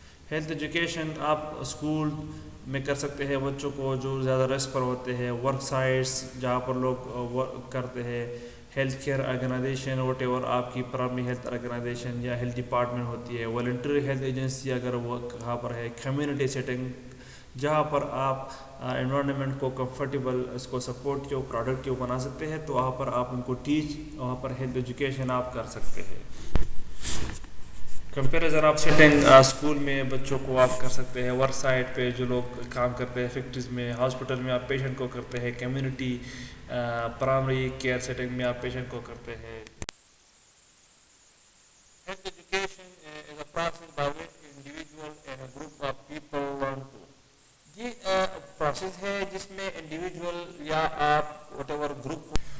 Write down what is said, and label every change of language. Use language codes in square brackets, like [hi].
[ur] Health education آپ school میں کر سکتے ہیں بچوں کو جو زیادہ رسک پر ہوتے ہیں, ورک سائٹس جہاں پر لوگ ورک کرتے ہیں, health care organization what ever آپ کی پرائمری ہیلتھ آرگنائزیشن یا ہیلتھ ڈپارٹمنٹ ہوتی ہے, والنٹری ہیلتھ ایجنسی اگر وہ کہاں پر ہے, کمیونٹی سیٹنگ جہاں پر آپ انوائرمنٹ کو کمفرٹیبل, اس کو سپورٹیو, پروڈکٹیو بنا سکتے ہیں, تو وہاں پر آپ ان کو ٹیچ, وہاں پر ہیلتھ ایجوکیشن آپ کر سکتے ہیں. کمپیریزن آپ سیٹنگ اسکول میں بچوں کو آپ کر سکتے ہیں, ورک سائٹ پہ جو لوگ کام کرتے ہیں, فیکٹریز میں, ہاسپٹل میں آپ پیشنٹ کو کرتے ہیں, کمیونٹی پرائمری کیئر سیٹنگ میں آپ پیشنٹ کو کرتے ہیں. [en] Health education is a process by which individual and a group of people learn to. [ur] یہ پروسیس ہے جس میں انڈیویجول یا آپ وٹ ایور گروپ